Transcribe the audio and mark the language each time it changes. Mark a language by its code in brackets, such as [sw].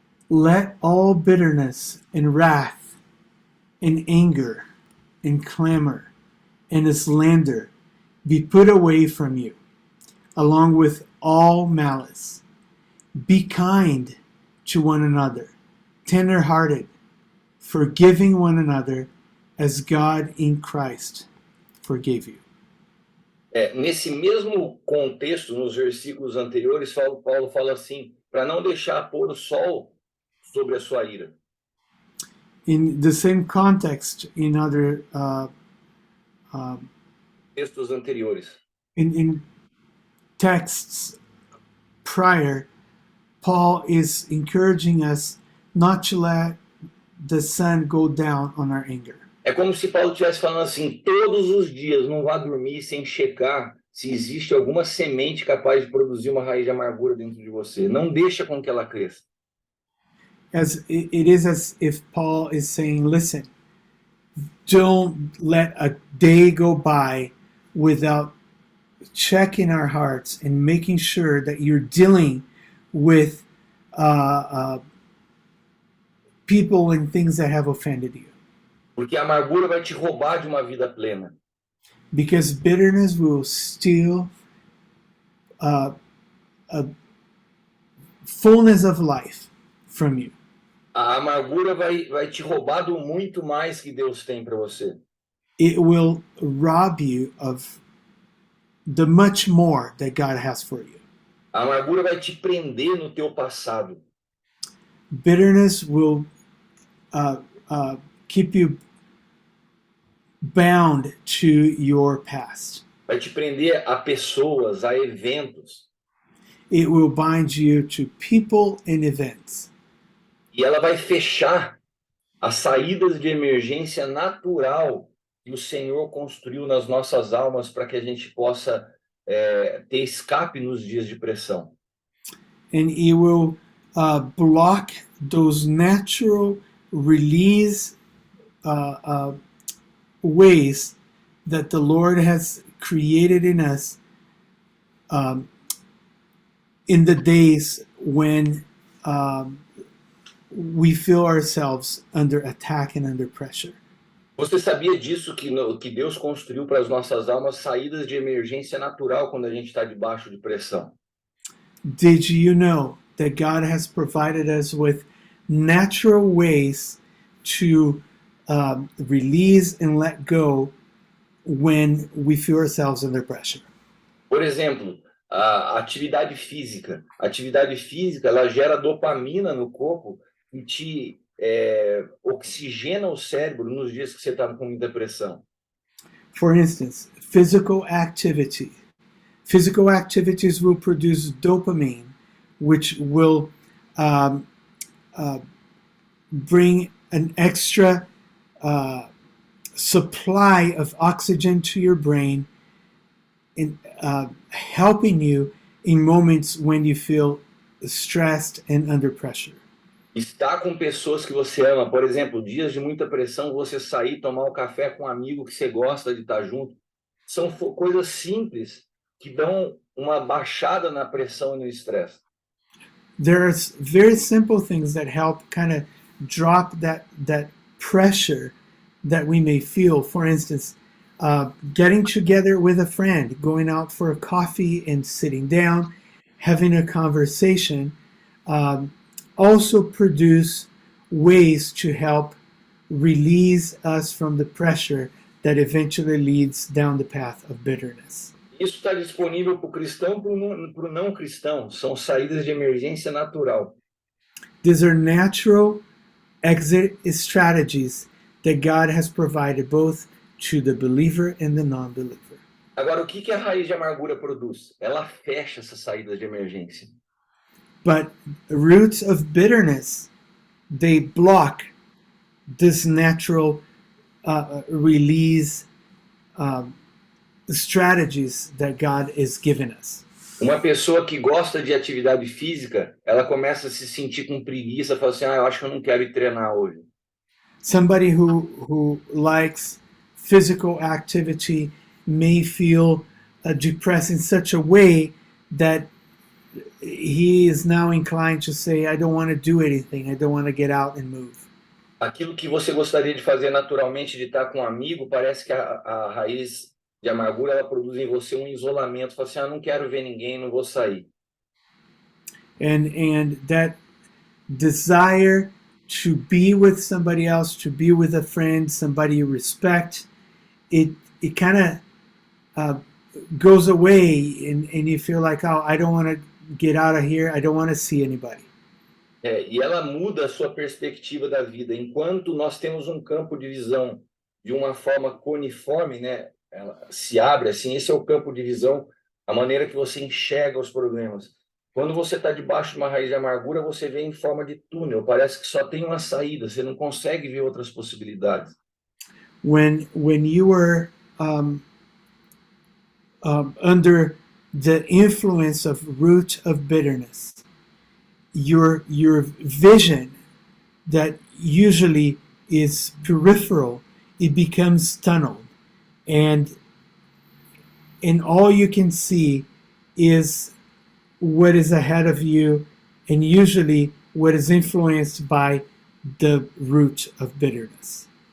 [en] Let all bitterness and wrath and anger and clamor and slander be put away from you, along with all malice. Be kind to one another, tender-hearted, forgiving one another, as God in Christ forgave you. [pt] Nesse mesmo contexto, nos versículos anteriores, Paulo fala assim, para não deixar pôr o sol sobre a sua ira. [en] In the same context, in other [pt] textos anteriores. [en] In texts prior, Paul is encouraging us not to let the sun go down on our anger. [pt] É como se Paulo estivesse falando assim, todos os dias não vá dormir sem checar se existe alguma semente capaz de produzir uma raiz de amargura dentro de você. Não deixa com que ela cresça. [en] As it is as if Paul is saying, listen, don't let a day go by without checking our hearts and making sure that you're dealing with people and things that have offended you. [pt] Porque a amargura vai te roubar de uma vida plena. [en] Because bitterness will steal a fullness of life from you. [pt] A amargura vai te roubar do muito mais que Deus tem para você. [en] It will rob you of the much more that God has for you. [pt] A amargura vai te prender no teu passado. [en] Bitterness will keep you bound to your past. [pt] Vai te prender a pessoas, a eventos. [en] It will bind you to people and events. [pt] E ela vai fechar as saídas de emergência natural que o Senhor construiu nas nossas almas para que a gente possa ter escape nos dias de pressão. [en] And it will block those natural release ways that the Lord has created in us in the days when we feel ourselves under attack and under pressure. [pt] Você sabia disso que Deus construiu para as nossas almas saídas de emergência natural quando a gente está debaixo de pressão? [en] Did you know that God has provided us with natural ways to release and let go when we feel ourselves under pressure? [pt] Por exemplo, a atividade física. A atividade física, ela gera dopamina no corpo e te oxigena o cérebro nos dias que você está com muita pressão? [en] For instance, physical activity. Physical activities will produce dopamine, which will um, bring an extra supply of oxygen to your brain, in helping you in moments when you feel stressed and under pressure. [pt] Estar com pessoas que você ama, por exemplo, dias de muita pressão, você sair, tomar um café com um amigo que você gosta de estar junto, são coisas simples que dão uma baixada na pressão e no estresse. [en] There's very simple things that help kind of drop that pressure that we may feel. For instance, getting together with a friend, going out for a coffee and sitting down, having a conversation, also produce ways to help release us from the pressure that eventually leads down the path of bitterness. [pt] Isso está disponível para o cristão e para o não cristão. São saídas de emergência natural. [en] These are natural exit strategies that God has provided both to the believer and the non-believer. [pt] Agora, o que a raiz de amargura produz? Ela fecha essas saídas de emergência. [en] But roots of bitterness, they block this natural release strategies that God is giving us. [pt] Uma pessoa que gosta de atividade física, ela começa a se sentir com preguiça, fala assim, eu acho que eu não quero ir treinar hoje. [en] Somebody who likes physical activity may feel depressed in such a way that he is now inclined to say, I don't want to do anything. I don't want to get out and move. [pt] Aquilo que você gostaria de fazer naturalmente, de estar com um amigo, parece que a raiz de amargura, ela produz em você um isolamento. Fala assim, não quero ver ninguém, não vou sair. [en] And that desire to be with somebody else, to be with a friend, somebody you respect, it kind of goes away, and you feel like, oh, I don't want to get out of here. I don't want to see anybody. [pt] E ela muda a sua perspectiva da vida. Enquanto nós temos um campo de visão de uma forma coniforme, né? Ela se abre assim, esse é o campo de visão, a maneira que você enxerga os problemas. Quando você está debaixo de uma raiz de amargura, você vê em forma de túnel, parece que só tem uma saída, você não consegue ver outras possibilidades. [en] When you were under the influence of root of bitterness, your vision that usually is peripheral, it becomes tunneled, and all you can see is what is ahead of you, and usually what is influenced by the root of bitterness.